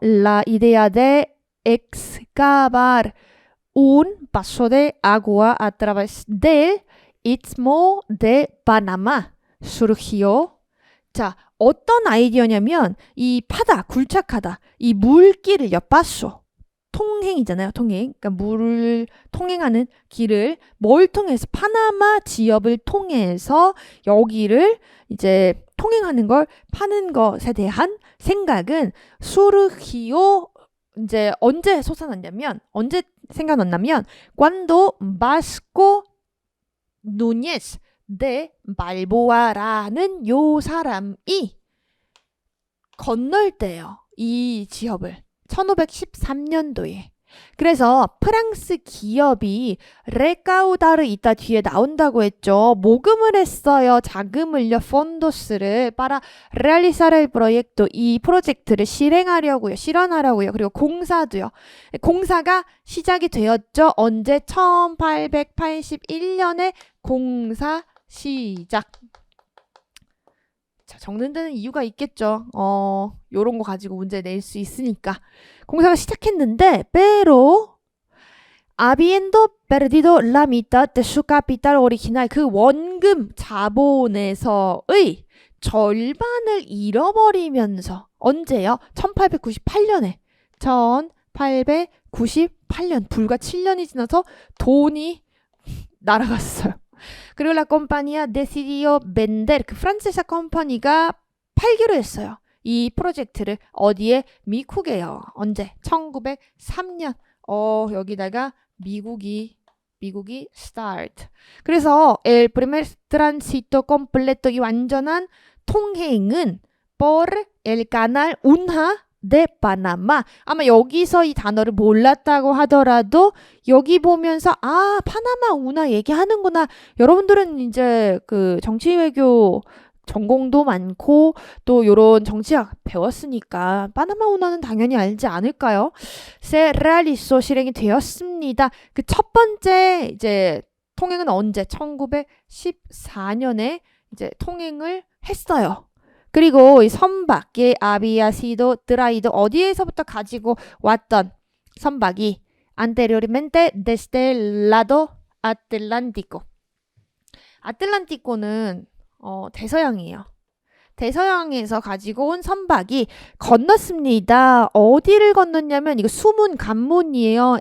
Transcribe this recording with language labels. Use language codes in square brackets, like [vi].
[es] La idea de excavar un paso de agua a través del Istmo de Panamá surgió. [ko] 자, 어떤 아이디어냐면 이 파다, 굴착하다, 이 물길을요, paso. 통행이잖아요. 통행. 그러니까 물을 통행하는 길을 뭘 통해서 파나마 지역을 통해서 여기를 이제 통행하는 걸 파는 것에 대한 생각은 수르히오 이제 언제 솟아났냐면 언제 생각났냐면 [es] cuando [ko] Vasco Núñez de Balboa라는 요 사람이 건널 때요. 이 지역을 1513년도에. 그래서 프랑스 기업이 레카우다르 이따 뒤에 나온다고 했죠. 모금을 했어요. 자금을요. 폰도스를 [es] para realizar el proyecto. [ko] 이 프로젝트를 실행하려고요. 실현하려고요. 그리고 공사도요. 공사가 시작이 되었죠. 언제? 1881년에 공사 시작. 자, 적는 데는 이유가 있겠죠. 요런 거 가지고 문제 낼 수 있으니까. 공사가 시작했는데, [es] pero habiendo perdido la mitad de su capital original, [ko] 그 원금 자본에서의 절반을 잃어버리면서 언제요? 1898년에 1898년 불과 7년이 지나서 돈이 날아갔어요. 그리고 [es] la compañía decidió vender, [ko] 그 프란스사 컴퍼니가 팔기로 했어요. 이 프로젝트를 어디에? 미국에요. 언제? 1903년. 여기다가 미국이 start. 그래서 [es] el primer tránsito completo, [ko] 이 완전한 통행은 [es] por el canal Unha de Panamá. [ko] 아마 여기서 이 단어를 몰랐다고 하더라도 여기 보면서 파나마 운하 얘기하는구나. 여러분들은 이제 그 정치 외교 전공도 많고 또 요런 정치학 배웠으니까 파나마 운하는 당연히 알지 않을까요? [es] Se realizó, [ko] 실행이 되었습니다. 그 첫 번째 이제 통행은 언제? 1914년에 이제 통행을 했어요. 그리고 이 선박의 [es] había sido traído, [ko] 어디에서부터 가지고 왔던 선박이 [es] anteriormente desde el lado atlántico. [ko] 아틀란티코는 대서양이에요. 대서양에서 가지고 온 선박이 건넜습니다. 어디를 건넜냐면 이거 수문 관문이에요.